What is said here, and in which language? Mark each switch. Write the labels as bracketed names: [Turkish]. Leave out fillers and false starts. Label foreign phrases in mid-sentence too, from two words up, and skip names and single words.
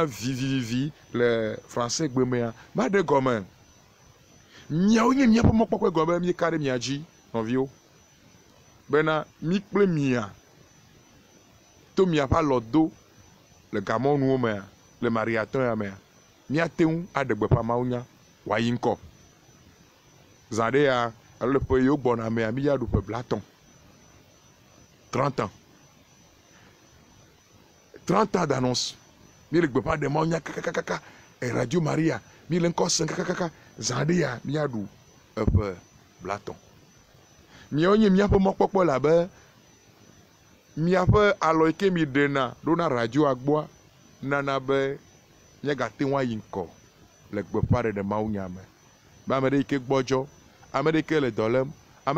[Ewe] vivivivi le français gbe mea ma de gɔme miawo nye miaƒe mɔkpɔkpɔ gɔme mi ka ɖe mia dzi nɔviwo bena mi kple mia to miaƒe alɔdo le gamɔnuwo mea le mariatɔ ya mea miate ŋu aɖe gbeƒã mawunya wòayi ŋkɔ zã ɖe ya alo le ƒe yiwo gbɔna mea mi ya ɖu ƒe blatɔ̃ [French] 30 ans 30 ans d'annonce [Ewe] mi le gbeƒã ɖe mawunya kakakaka Radio Maria mi le ŋkɔ se kakakaka zã ɖe ya mi aɖu eƒe blatɔ̃ miawo nye miaƒe mɔkpɔkpɔ labe miaƒe alɔ yi ke mi ɖena ɖo na radioa gbɔa nana be miagate ŋu ayi ŋkɔ le gbeƒã ɖeɖe mawunya me be ame ɖe yi ke gbɔdzɔ ame ɖe yi ke le dɔ lém ame ɖe